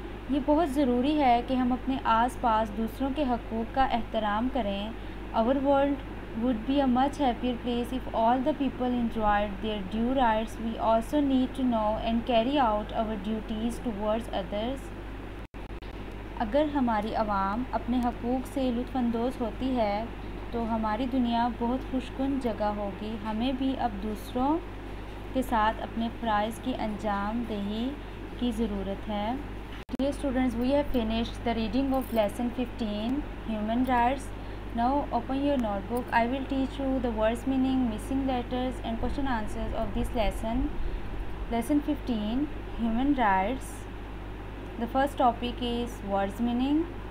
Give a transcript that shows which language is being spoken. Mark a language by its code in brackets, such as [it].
[ur] یہ بہت ضروری ہے کہ ہم اپنے آس پاس دوسروں کے حقوق کا احترام کریں. [en] Our world would be a much happier place if all the people enjoyed their due rights. We also need to know and carry out our duties towards others. [ur] اگر ہماری عوام اپنے حقوق سے لطف اندوز ہوتی ہے تو ہماری دنیا بہت خوشگوار جگہ ہوگی. ہمیں بھی اب دوسروں کے ساتھ اپنے فرائض کی انجام دہی کی ضرورت ہے. [en] Dear students, we have finished the reading of lesson 15, Human Rights. Now open your notebook. I will teach you the words meaning, missing letters and question answers of this lesson. Lesson 15, human rights. The first topic is words meaning.